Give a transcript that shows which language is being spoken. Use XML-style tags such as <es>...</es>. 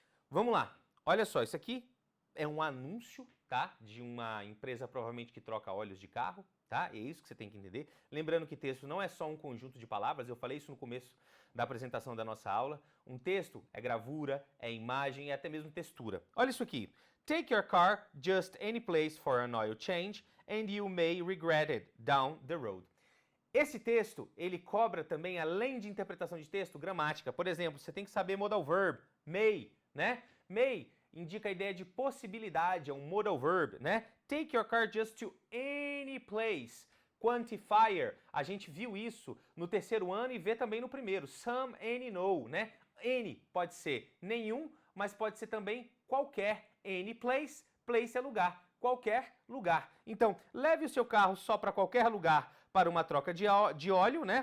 <pt>Vamos lá, olha só, isso aqui é um anúncio, tá? De uma empresa provavelmente que troca óleos de carro, tá? É isso que você tem que entender. Lembrando que texto não é só um conjunto de palavras, eu falei isso no começo da apresentação da nossa aula. Um texto é gravura, é imagem e até mesmo textura. Olha isso aqui.</pt> <en>Take your car just any place for an oil change and you may regret it down the road.</en> <pt>Esse texto, ele cobra também, além de interpretação de texto, gramática. Por exemplo, você tem que saber modal verb, may, né? May indica a ideia de possibilidade, é um modal verb, né?</pt> <en>Take your car just to any place.</en> <pt>Quantifier, a gente viu isso no terceiro ano e vê também no primeiro. Some, any, no, né? Any pode ser nenhum, mas pode ser também qualquer. Any place, place é lugar, qualquer lugar. Então, leve o seu carro só para qualquer lugar para uma troca de óleo, né?</pt>